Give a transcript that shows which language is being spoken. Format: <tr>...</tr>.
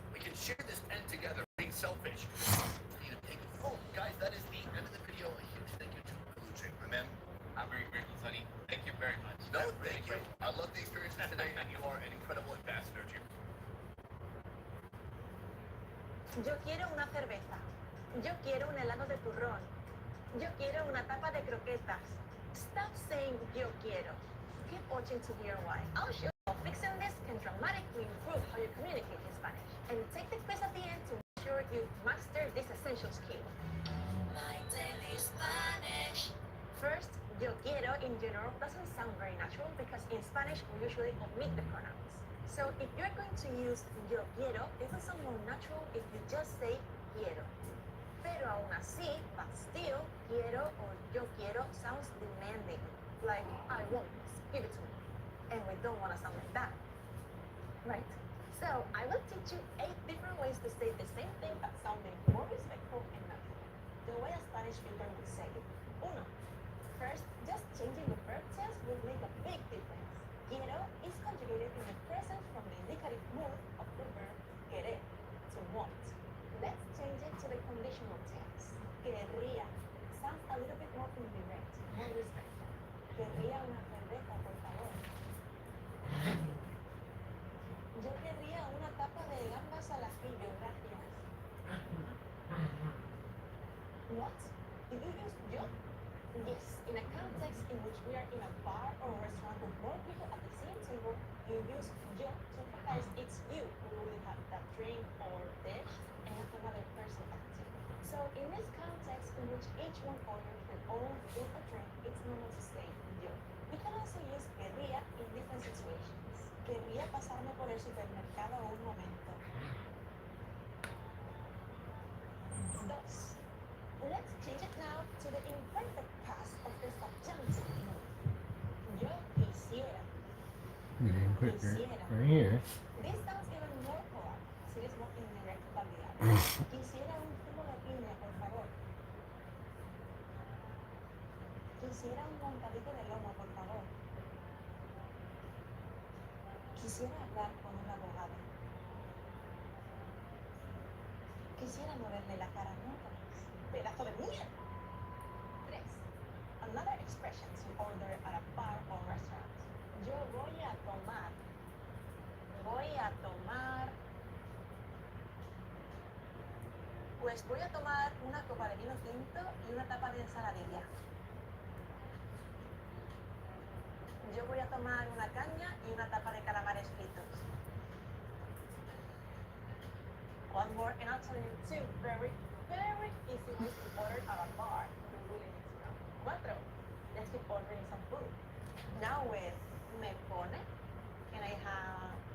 <en>We can share this end together. Being selfish. Need a big. Oh, guys, that is the end of the video. A huge thank you to Luce, my man. I'm very grateful, Sonny. Thank you very much. No, thank you. I love the experiences today, and you are an incredible ambassador, Jim.</en> <es>Yo quiero una cerveza. Yo quiero un helado de turrón. Yo quiero una tapa de croquetas.</es> <en>Stop saying yo quiero. Keep watching to hear why. I'll show you how fixing this can dramatically improve how you communicate in Spanish. And take the quiz at the end to make sure you master this essential skill. My daily Spanish. First, yo quiero in general doesn't sound very natural because in Spanish we usually omit the pronouns. So if you're going to use yo quiero, it will sound more natural if you just say quiero.</en> <es>Pero aún así,</es> <en>but still, quiero or yo quiero sounds demanding, like I want this, give it to me. And we don't want to sound like that. Right. So I will teach you 8 different ways to say the same thing but sounding more respectful and natural. The way a Spanish speaker would say it. Uno. First, just changing the verb tense will make a big difference. Quiero is conjugated in the present from the indicative mood of the verb querer, to want. Let's change it to the conditional tense. Querría sounds a little bit more indirect, more respectful.</en> <es>Querría una cerveza, por favor. Yo querría una tapa de gambas al ajillo, gracias.</es> <en>What? Did you use yo? Yes, in a context in which we are in a bar or a restaurant with more people at the same table, you use yo to emphasize it's you who will have that drink or dish and another person at the table. So in this context in which each one orders their own food or drink, it's normal to say yo. You can also use querría in different situations.</en> <es>Querría pasarme por el supermercado un momento. Dos.</es> <en>Let's change it now to the imperfect past of the subjunctive mood.</en> <es>Yo quisiera.</es> <en>Right here. This sounds even more polite, so it's more indirect than the other.</en> <es>Quisiera un zumo de piña, por favor. Quisiera un montadito de lomo, por favor. Quisiera hablar con un abogado. Quisiera no verle la cara nunca más. Pedazo de mierda.</es> <en>3. Another expression to order at a bar or restaurant.</en> <es>Yo voy a tomar. Voy a tomar. Pues voy a tomar una copa de vino tinto y una tapa de ensaladilla. Yo voy a tomar una caña y una tapa de calamares fritos.</es> <en>One more, and I'll tell you 2 very, very easy ways to order at a bar. You really need to know. 4. Let's keep ordering some food. Now with me pone, can I have?</en>